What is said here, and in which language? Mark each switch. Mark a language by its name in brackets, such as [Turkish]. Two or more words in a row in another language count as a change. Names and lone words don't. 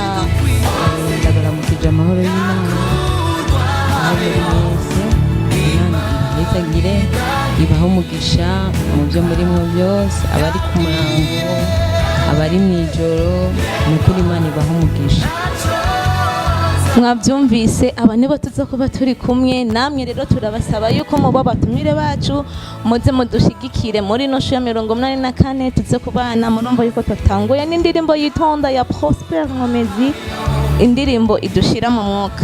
[Rundi] ndagaramukije amahoro y'Imana mwese, Imana yitagire ibaho umugisha mu byo muri mu byose, abari ku murango, abari mu ijoro, n'ukuri Imana ibaho umugisha. Mwabyumvise, aba nibo tuza kuba turi kumwe namwe. Rero turabasaba yuko mubo batumire bacu muze mudushigikire muri no show ya 84 tuze kubana. Murumva yuko twatanguye n'indirimbo yitonda ya Prosper Nkomezi, indirimbo idushira mu mwuka.